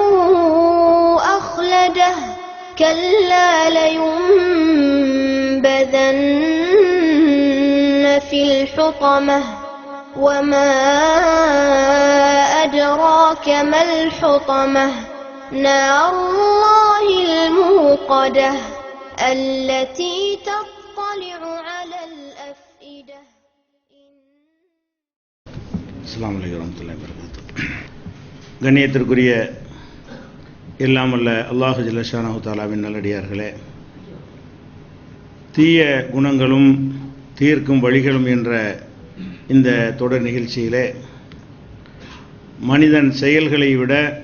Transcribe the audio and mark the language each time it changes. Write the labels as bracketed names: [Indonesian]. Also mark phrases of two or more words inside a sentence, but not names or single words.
[Arabic] أخلده كلا لينبذن في الحطمة وما أدراك ما الحطمة نار الله الموقدة التي تطلع على الأفئدة. السلام عليكم ورحمة الله وبركاته. [Tamil] கண்ணியத்திற்குரிய எல்லாம் வல்ல [Arabic] الله جل شأنه تعالى [Tamil] நல்லடியார்களே, தீய குணங்களும் தீர்க்கும் வழிகளும் என்ற இந்த தொடர் நிகழ்ச்சியிலே மனிதன் செயல்களை விட